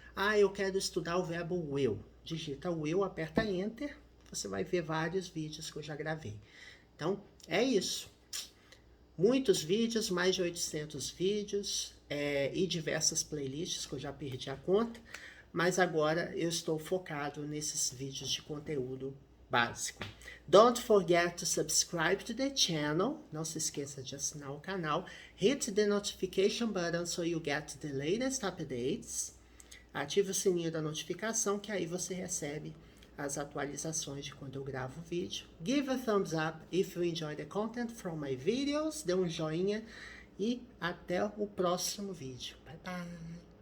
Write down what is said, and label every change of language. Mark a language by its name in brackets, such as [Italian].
[Portuguese] Ah, eu quero estudar o verbo will. Digita will, aperta Enter, você vai ver vários vídeos que eu já gravei. Então, é isso. Muitos vídeos, mais de 800 vídeos e diversas playlists que eu já perdi a conta, mas agora eu estou focado nesses vídeos de conteúdo básico. básico. [English] Don't forget to subscribe to the channel. [Portuguese] Não se esqueça de assinar o canal. [English] Hit the notification button so you get the latest updates. [Portuguese] Ative o sininho da notificação que aí você recebe as atualizações de quando eu gravo o vídeo. [English] Give a thumbs up if you enjoy the content from my videos. [Portuguese] Dê um joinha e até o próximo vídeo. [English] Bye bye!